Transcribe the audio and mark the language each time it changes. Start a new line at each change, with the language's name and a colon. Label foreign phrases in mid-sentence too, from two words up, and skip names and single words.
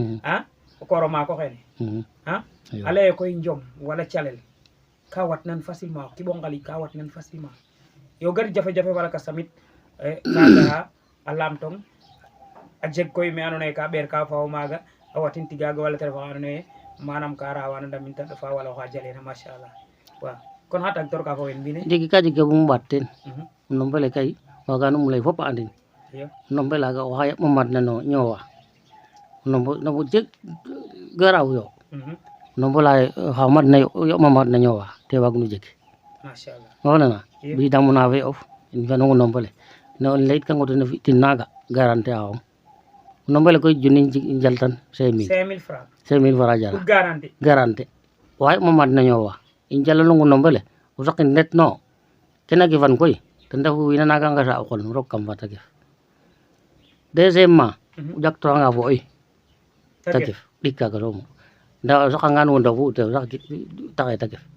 Serer: o koor o maak oxene a lay ee koy njom wala calel ka watnan facilement o kiɓo ngali ka watnan facilement yo gar jafe-jafe wala kas tamit ka gara a lamtong a jeg koy me andoona yee ka ɓeer ka fawo maaga a watin tigaaga wala te ref oxa andoona yee manam ka rawana ndamin ta ɗofa wala oxa jaleena machallah waaw kon xa tagtoor ka fo wen mbine ndiki ka jeg ke bum ɓaat teen o nombre le kay waganum lay fop a andin iyo o nombre laaga oxa yaɓma madna no ñoowa o nombre jeg garaaw yo o nombre la oxa madna yoɓma madna ñoowa te waagno jeg machallah o nana ɓisidamo na fe of in fi'anong o nombre le ne o layitkango ten o fi'tin naaga garantie axong o nombre le koy junni njaltan 5000 5000 francs 5000 francs jara
French: pour garantie
Serer: garantie oxa yoɓma madna ñoowa in jalanong o nombre le o saqin net no kena gefan koy ten refu wiina naga ngasa o qol roog kam fa ta gef deuxièmement o ƴaktoranga fo oy ta gef ɗik kaaga soomo nda o saqangan wo ndofu te taxe ta gef